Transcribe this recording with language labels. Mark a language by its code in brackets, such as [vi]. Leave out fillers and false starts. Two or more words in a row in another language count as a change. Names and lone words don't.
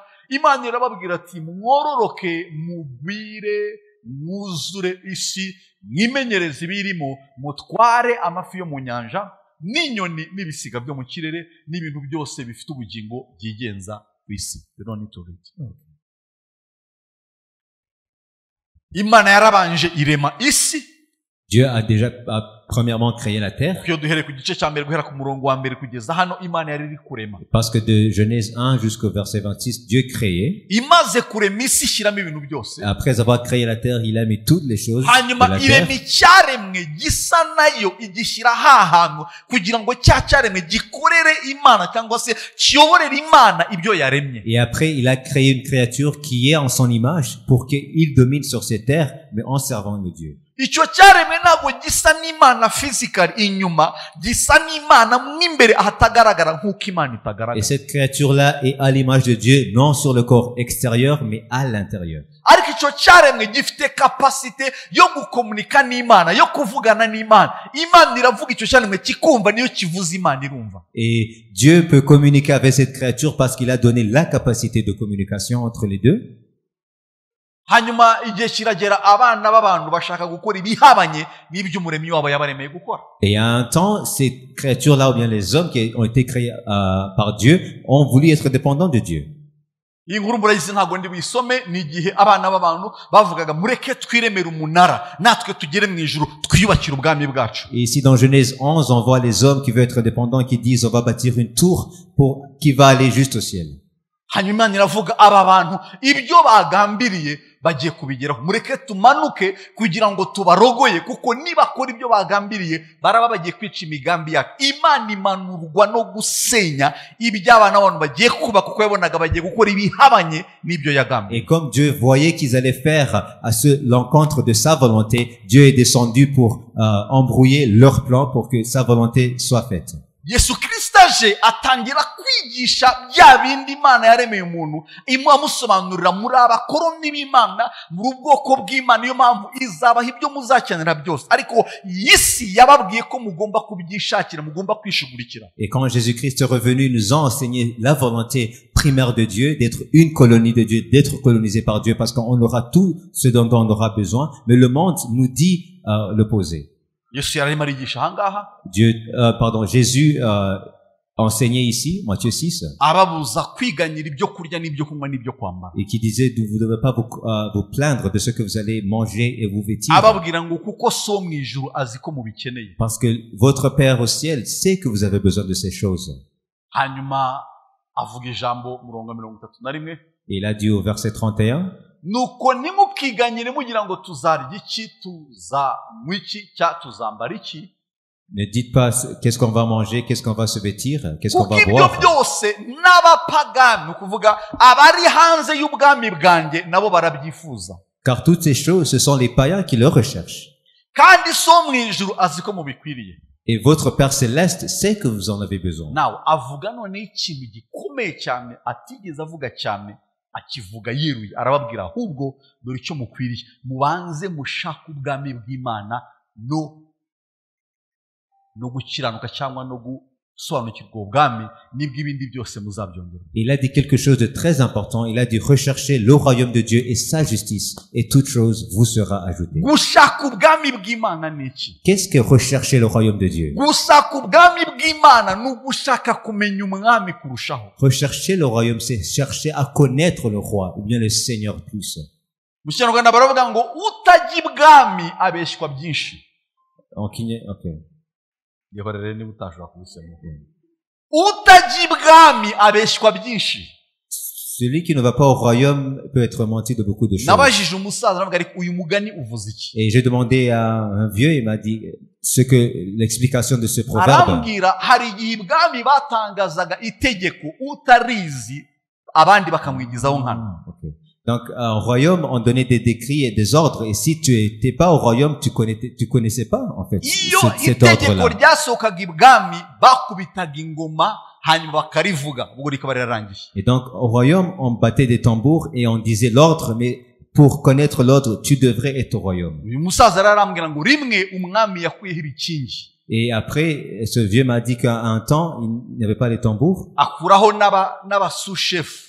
[rw] Imana irababwira ati mwororoke mugwire mwuzure isi mwimenyereze ibirimo mutware amafi yo mu nyanja n'inyoni n'ibisiga byo mu kirere n'ibintu byose bifite ubugingo byigenza ku isi. Imana yarabanje irema isi [fr] Dieu a déjà premièrement créé la terre. [rw] iyo duhereye ku gice cya mbere guhera ku murongo wa mbere kugeza hano imana yari iri kurema [fr] Parce que de Genèse 1 jusqu'au verset 26, Dieu créait. [rw] imaze kurema isi ishyiramo ibintu byose [fr] Après avoir créé la terre, il a mis toutes les choses de [rw] hanyuma [fr] la [rw] irema [fr] terre. [rw] icyaremwe gisa nayo igishyira hantu kugira ngo cya cyaremwe gikorere imana cyangwa se kiyoborere imana ibyo yaremye. [fr] Et après, il a créé une créature qui est en son image pour qu'il domine sur cette terre, mais en servant le Dieu. [rw] icyo cyaremwe ntabwo gisa n'imana physical inyuma gisa n'imana mo imbere ahatagaragara nk'uko imana [fr] Et [rw] itagaragara [fr] cette créature-là est à l'image de Dieu, non sur le corps extérieur, mais à l'intérieur. [rw] ariko icyo cyaremwe gifite kapasite yo gukomunika n'imana yo kuvugana n'imana imana iravuga icyo cyaremwe kikumva niyo kivuze imana irumva. [fr] Et Dieu peut communiquer avec cette créature parce qu'il a donné la capacité de communication entre les deux. [rw] hanyuma igihe kiragera abana b'abantu bashaka gukora ibihabanye n'ibyo umuremyi wabo yabaremeye gukora. [fr] Et à un temps, ces créatures-là, ou bien les hommes qui ont été créés par Dieu, ont voulu être dépendants de Dieu. [rw] iyi nkuru murayizi ntabwo ndi buyisome ni igihe abana b'abantu bavugaga mureke twiremere umunara natwe tugere mu ijuru twiyubakire ubwami bwacu. [fr] Et ici dans Genèse 11, on voit les hommes qui veulent être dépendants, qui disent on va bâtir une tour qui va aller juste au ciel. [rw] hanyuma imana iravuga aba bantu ibyo bagambiriye bagiye kubigeraho mureke tumanuke kugira ngo tubarogoye kuko nibakora ibyo bagambiriye baraba bagiye kwica imigambi yabo. imana imanurwa no gusenya iby'abana b'abantu bagiye kuba kuko yabonaga bagiye gukora ibihabanye n'ibyo yagambiriye. [fr] Et comme Dieu voyait qu'ils allaient faire à l'encontre de sa volonté, Dieu est descendu pour embrouiller leur plan pour que sa volonté soit faite. [rw] yesu kirisito aje atangira kwigisha bya bindi imana yaremeye umuntu amusobanurira muri abakoroni b'imana muri ubwoko bw'imana niyo mpamvu izabaha ibyo muzakenera byose ariko iyi si yababwiye ko mugomba kubyishakira mugomba kwishugurikira. [fr] Et quand Jésus-Christ est revenu, il nous a enseigné la volonté primaire de Dieu, d'être une colonie de Dieu, d'être colonisé par Dieu, parce qu'on aura tout ce dont on aura besoin, mais le monde nous dit l'opposé. [rw] yesu yararimo arigisha ahangaha [fr] Jésus enseignait ici, Matthieu 6, [rw] ababuza kwiganyira ibyo kurya n'ibyo kunywa n'ibyo kwambara [fr] et qui disait vous ne devez pas vous plaindre de ce que vous allez manger et vous vêtir, [rw] ababwira ngo kuko so mu ijuru azi ko mubikeneye. [fr] parce que votre Père au ciel sait que vous avez besoin de ces choses. [rw] hanyuma avuga ijambo murongo 31 [fr] Et il a dit au verset 31, [rw] nuko nimukiganyire mugira ngo tuzarya iki tuzanywa iki cyangwa tuzambara iki. [fr] ne dites pas qu'est-ce qu'on va manger, qu'est-ce qu'on va se vêtir, qu'est-ce qu'on [rw] kuko [fr] va [rw] ibyo [fr] boire. [rw] byose n'abapagani ni ukuvuga abari hanze y'ubwami bwanjye nabo barabyifuza. [fr] Car toutes ces choses, ce sont les païens qui le recherchent. [rw] kandi so mu ijuru azi ko mubikwiriye. [fr] Et votre Père céleste sait que vous en avez besoin. [rw] nawe avuga noneho ikintu gikomeye cyane atigeze avuga cyane akivuga yiruye arababwira ahubwo dore icyo mukwiriye mubanze mushaka ubwami bw'imana no gukiranuka cyangwa no gusobanukirwa ubwami nibwo ibindi byose muzabyongera. [fr] Il a dit quelque chose de très important. Il a dit recherchez le royaume de Dieu et sa justice, et toute chose vous sera ajoutée. [rw] gushaka ubwami bw'imana ni iki? [fr] Qu'est-ce que rechercher le royaume de Dieu? [rw] gushaka ubwami bw'imana ni ugushaka kumenya umwami kurushaho. [fr] Rechercher le royaume, c'est chercher à connaître le roi, ou bien le Seigneur plus. [rw] mu kinyarwanda baravuga ngo utajya ibwami abeshywa byinshi. Okay. yebarere niba utashobora kubisema. utajya ibwami abeshywa byinshi. [fr] Celui qui ne va pas au royaume peut être menti de beaucoup de choses. [rw] nabajije umusaza aravuga ariko uyu mugani uvuze iki? [fr] Et j'ai demandé à un vieux, il m'a dit l'explication de ce proverbe. [rw] arambwira hari igihe ibwami batangazaga itegeko utarizi abandi bakamwigizaho nkana. Okay. [fr] Donc, au royaume, on donnait des décrets et des ordres. Et si tu étais pas au royaume, tu connaissais pas, en fait, [rw] iyo [fr] cet ordre-là. [rw] itegeko ryasohokaga ibwami bakubitaga ingoma hanyuma bakarivuga ubwo rikaba rirarangiye. [fr] Et donc, au royaume, on battait des tambours et on disait l'ordre, mais pour connaître l'ordre, tu devrais être au royaume. [rw] uyu musaza arambwira ngo rimwe umwami yakuyeho ibikingi. [fr] Et après, ce vieux m'a dit qu'à un temps, il n'y avait pas les tambours. [rw] akuraho n'abasushef.